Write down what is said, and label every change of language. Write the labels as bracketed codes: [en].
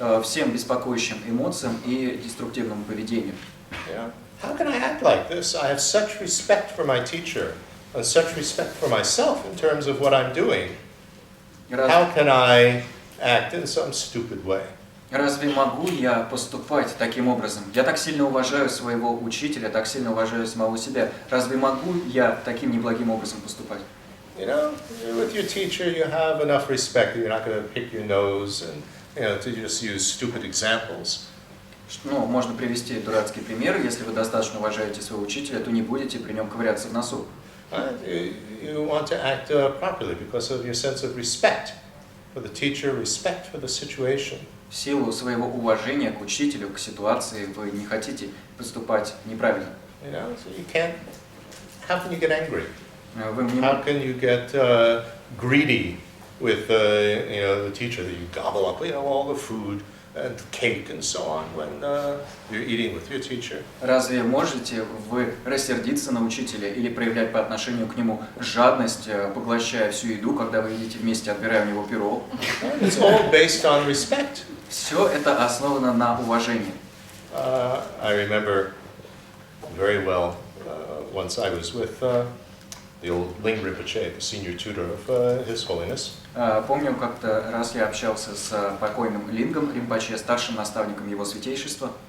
[ru] всем беспокоящим эмоциям и деструктивному поведению. [en] Yeah. How can I act like this? I have such respect for my teacher and such respect for myself in terms of what I'm doing. How can I act in some stupid way? [ru] Разве могу я поступать таким образом? Я так сильно уважаю своего учителя, так сильно уважаю самого себя. Разве могу я таким неблагим образом поступать? [en] You know, with your teacher, you have enough respect that you're not going to pick your nose and, to just use stupid examples. [ru] Ну, можно привести дурацкий пример. Если вы достаточно уважаете своего учителя, то не будете при нем ковыряться в носу. [en] You want to act properly because of your sense of respect for the teacher, respect for the situation. [ru] В силу своего уважения к учителю, к ситуации, вы не хотите поступать неправильно. [en] You know, so you can't. How can you get angry? [ru] Вы не [en] How can you get greedy with the teacher, that you gobble up all the food and cake and so on when you're eating with your teacher? [ru] Разве можете вы рассердиться на учителя или проявлять по отношению к нему жадность, поглощая всю еду, когда вы едите вместе, отбирая у него пирог? [en] It's all based on respect. [ru] Все это основано на уважении. [en] I remember very well once I was with the old Ling Rinpoche, the senior tutor of His Holiness. [ru] Помню, как-то раз я общался с покойным Лингом Ринпоче, старшим наставником его святейшества.